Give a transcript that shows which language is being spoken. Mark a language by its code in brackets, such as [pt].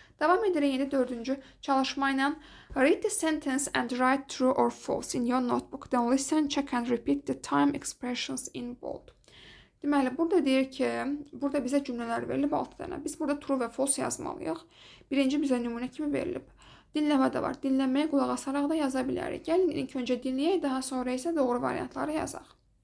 [az] Davam edirik yeni dördüncü çalışma ilə. [en] Read the sentence and write true or false in your notebook. Then listen, check and repeat the time expressions in bold. [az] Deməli, burada deyir ki, burada bizə cümlələr verilib 6 dənə. Biz burada true və false yazmalıyıq. Birinci bizə nümunə kimi verilib. Dinləmə də var. Dinləməyə qulaq asaraq da yaza bilərik. Gəlin ilk öncə dinləyək, daha sonra isə doğru variantları yazaq.